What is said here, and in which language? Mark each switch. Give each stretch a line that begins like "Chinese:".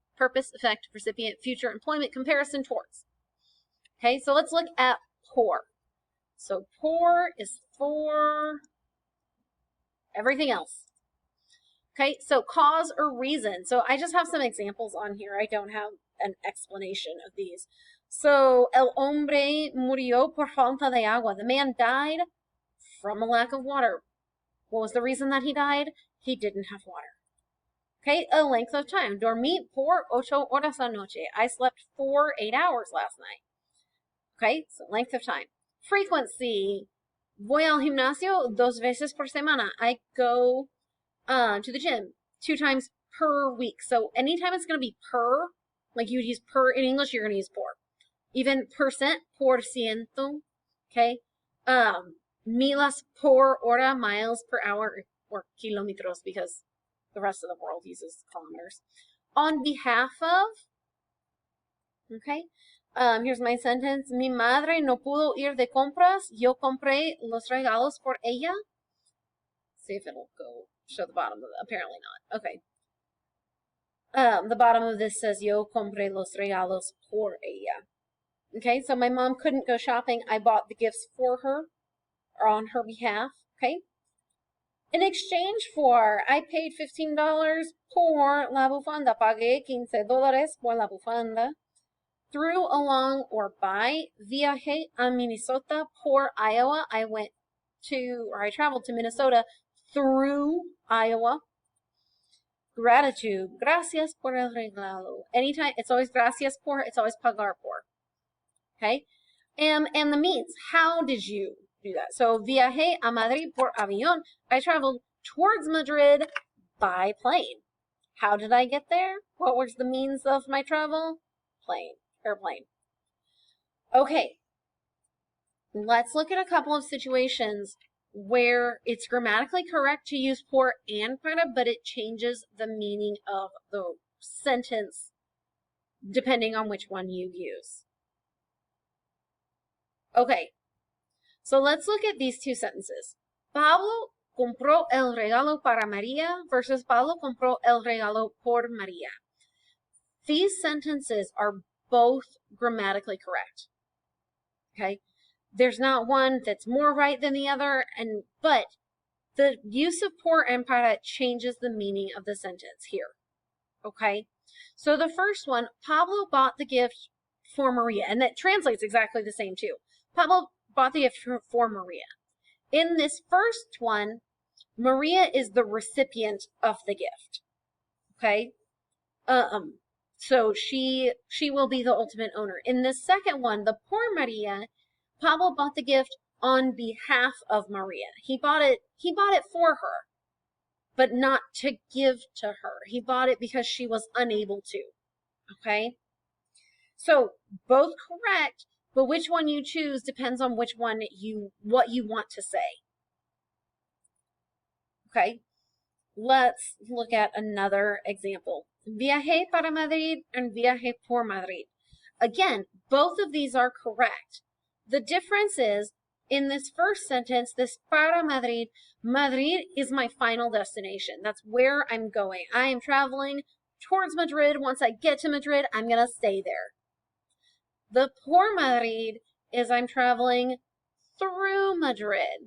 English: Purpose, effect, recipient, future, employment, comparison, towards. Okay, so let's look at por. So por is for everything else. Okay, so cause or reason. So I just have some examples on here. I don't have an explanation of these.
Spanish: So el hombre murió por falta de agua.
English: The man died from a lack of water. What was the reason that he died? He didn't have water. Okay, a length of time.
Spanish: Dormí por 8 horas la noche.
English: I slept for 8 hours last night. Okay, so length of time. Frequency.
Spanish: Voy al gimnasio 2 veces por semana.
English: I go to the gym 2 times per week. So anytime it's going to be per, like you would use per in English, you're going to use por. Even percent, por ciento. Okay.
Spanish: Milas por hora,
English: miles per hour, or kilometros, because the rest of the world uses kilometers. On behalf of, okay, here's my sentence.
Spanish: Mi madre no pudo ir de compras. Yo compré los regalos por ella.
English: See if it'll go show the bottom of it. Apparently not. Okay. The bottom of this says,
Spanish: Yo compré los regalos por ella.
English: Okay, so my mom couldn't go shopping. I bought the gifts for her or on her behalf. Okay. In exchange for, I paid $15
Spanish: por la bufanda. Pagué $15 por la bufanda.
English: Through, along, or by.
Spanish: Viajé a Minnesota por Iowa.
English: I traveled to Minnesota through Iowa. Gratitude.
Spanish: Gracias por el regalo.
English: Anytime, it's always gracias por, it's always pagar por. Okay? And the means. How did you do that?
Spanish: So, viajé a Madrid por avión.
English: I traveled towards Madrid by plane. How did I get there? What was the means of my travel? Airplane. Okay. Let's look at a couple of situations where it's grammatically correct to use por and para, but it changes the meaning of the sentence depending on which one you use. Okay, so let's look at these two sentences.
Spanish: Pablo compró el regalo para María versus Pablo compró el regalo por María.
English: These sentences are both grammatically correct. Okay? There's not one that's more right than the other, but the use of por and para changes the meaning of the sentence here. Okay? So the first one, Pablo bought the gift for Maria, and that translates exactly the same too. Pablo bought the gift for Maria. In this first one, Maria is the recipient of the gift. Okay? So she will be the ultimate owner. In the second one, the por Maria, Pablo bought the gift on behalf of Maria. He bought it for her, but not to give to her. He bought it because she was unable to. Okay? So both correct, but which one you choose depends on what you want to say. Okay? Let's look at another example.
Spanish: Viajé para Madrid and viajé por Madrid.
English: Again, both of these are correct. The difference is, in this first sentence, this para Madrid, Madrid is my final destination. That's where I'm going. I am traveling towards Madrid. Once I get to Madrid, I'm going to stay there. The por Madrid is I'm traveling through Madrid.